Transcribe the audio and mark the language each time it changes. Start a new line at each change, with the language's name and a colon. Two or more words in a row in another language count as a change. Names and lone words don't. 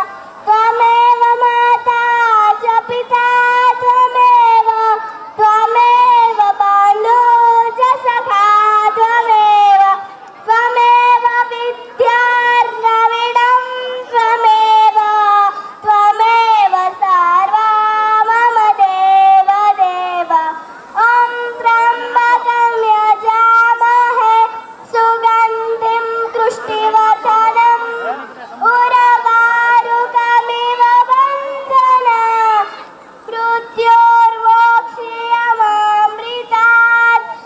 Sanskrit: त्वमेव माता च पिता त्वमेव बंधु च सखा त्वमेव विद्यार्णविदं त्वमेव सर्वा मम देव देव. ॐ त्र्यम्बकं यजामहे सुगन्धिं पुष्टिवर्धनम्, उर्वारुकमिव बन्धनान्, मृत्योर्मोक्षयममृतात्.